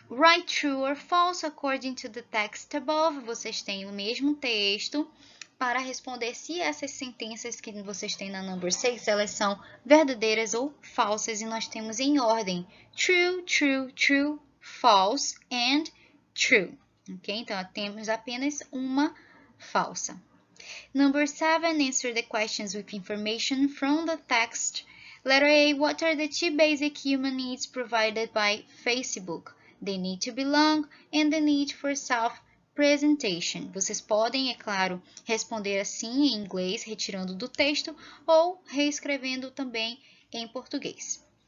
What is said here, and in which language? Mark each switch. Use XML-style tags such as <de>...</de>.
<en>Write true or false according to the text above.</en> <pt>Vocês têm o mesmo texto para responder se essas sentenças que vocês têm na</pt> <en>number 6,</en> <pt>elas são verdadeiras ou falsas, e nós temos em ordem</pt> <en>true, true, true, false and true.</en> <pt>Ok? Então, temos apenas uma falsa.</pt> <en>Number 7, answer the questions with information from the text. Letter A, what are the 2 basic human needs provided by Facebook? The need to belong and the need for self-presentation.</en> <pt>Vocês podem, é claro, responder assim em inglês, retirando do texto, ou reescrevendo também em português.</pt>